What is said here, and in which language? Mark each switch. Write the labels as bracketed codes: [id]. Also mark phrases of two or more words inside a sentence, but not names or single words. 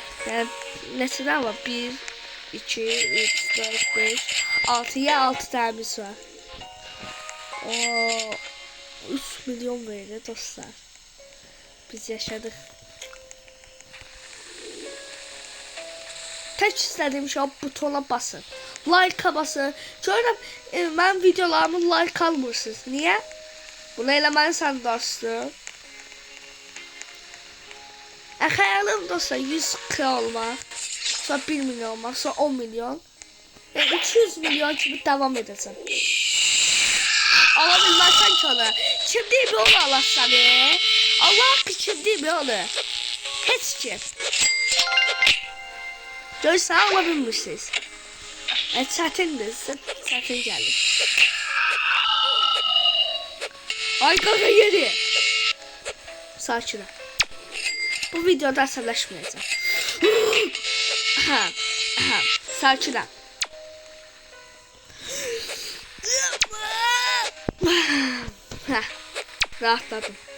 [az] Yani neçədən var? 1, 2, 3, 4, 5, 6. Ya 6 tanemiz var. O 3 milyon verir dostlar. Biz yaşadık. [tr] Tek istediğim şey butona basın. Like'a basın. [az] Görürəm, mən videolarımı like almırsınız. [tr] Niye? [az] Bunu eləməlisən dostum. Xəyalim dostlar 100k olmaq. Sonra 1 milyon olmaq. Sonra 10 milyon. 200 milyon kimi devam edəcəm. Ala bilməsən ki onu. Kim deyib onu alasan? Allah ki kim deyib onu? Heç kim. Görürsən ala bilmirsiniz. Çətindir, çətin gəlir. Ay qaqa yeri. Sakin ol. Bu videoda əsəbləşməyəcəm. Sakin ol. Rahatladım.